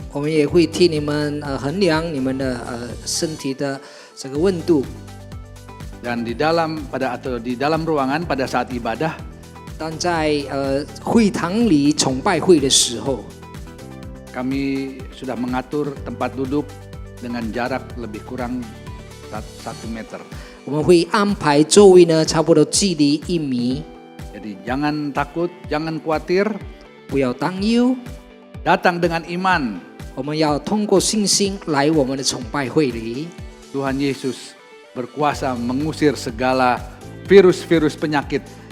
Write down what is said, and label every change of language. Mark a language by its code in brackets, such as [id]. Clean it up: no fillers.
[zh] 我们也会替你们衡量你们的身体的这个温度。 [id] Dan di dalam ruangan pada saat ibadah, [zh] 当在会堂里崇拜会的时候， [id] kami sudah mengatur tempat duduk dengan jarak lebih kurang 1 meter. [zh] 我们会安排座位呢，差不多距离1米。 [id] Jadi jangan takut, jangan khawatir, [zh] 不要担忧， [id] datang dengan iman. [zh] 我们要通过信心来我们的崇拜会里。 [id] Tuhan Yesus berkuasa mengusir segala virus-virus penyakit.